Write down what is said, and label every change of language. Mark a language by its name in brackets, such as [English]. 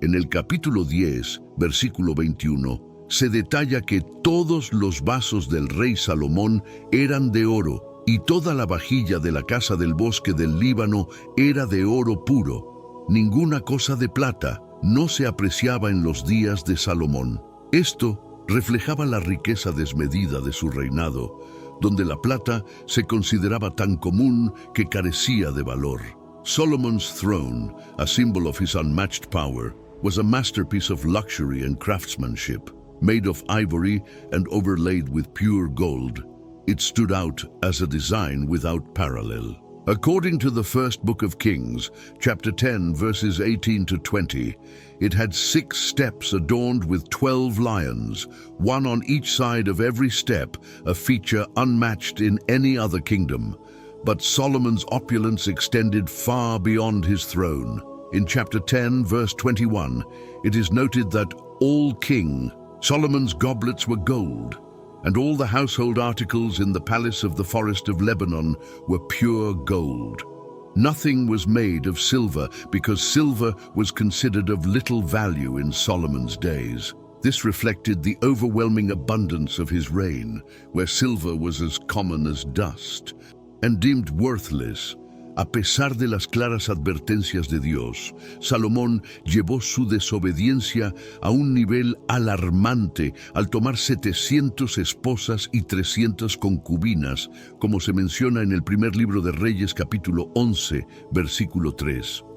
[Spanish] En el capítulo 10, versículo 21, se detalla que todos los vasos del rey Salomón eran de oro, y toda la vajilla de la casa del bosque del Líbano era de oro puro. Ninguna cosa de plata no se apreciaba en los días de Salomón. Esto reflejaba la riqueza desmedida de su reinado, donde la plata se consideraba tan común que carecía de valor. [English] Solomon's throne, a symbol of his unmatched power, was a masterpiece of luxury and craftsmanship, made of ivory and overlaid with pure gold. It stood out as a design without parallel. According to the first book of Kings, chapter 10, verses 18 to 20, it had 6 steps adorned with 12 lions, one on each side of every step, a feature unmatched in any other kingdom. But Solomon's opulence extended far beyond his throne. In chapter 10, verse 21, it is noted that all king Solomon's goblets were gold, and all the household articles in the palace of the forest of Lebanon were pure gold. Nothing was made of silver because silver was considered of little value in Solomon's days. This reflected the overwhelming abundance of his reign, where silver was as common as dust and deemed worthless. [Spanish] A pesar de las claras advertencias de Dios, Salomón llevó su desobediencia a un nivel alarmante al tomar 700 esposas y 300 concubinas, como se menciona en el primer libro de Reyes, capítulo 11, versículo 3.